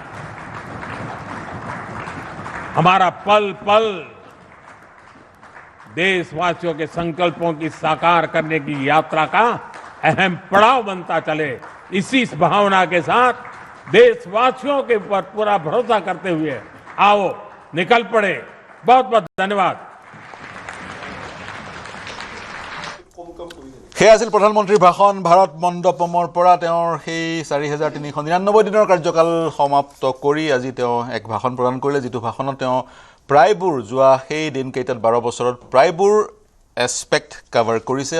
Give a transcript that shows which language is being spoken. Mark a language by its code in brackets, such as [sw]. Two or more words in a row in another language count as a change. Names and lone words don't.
[hi] हमारा पल पल देशवासियों के संकल्पों की साकार करने की यात्रा का अहम पड़ाव बनता चले। इसी भावना के साथ देशवासियों के ऊपर पूरा भरोसा करते हुए आओ निकल पड़े। बहुत बहुत धन्यवाद। [as] সেয়া আছিল প্ৰধানমন্ত্ৰীৰ ভাষণ। ভাৰত মণ্ডপমৰ পৰা তেওঁৰ সেই ৪,৩৯৯ দিনৰ কাৰ্যকাল সমাপ্ত কৰি আজি তেওঁ এক ভাষণ প্ৰদান কৰিলে, যিটো ভাষণত তেওঁ প্ৰায়বোৰ যোৱা সেই দিনকেইটাত ১২ বছৰত প্ৰায়বোৰ [en] aspect cover [as] কৰিছে।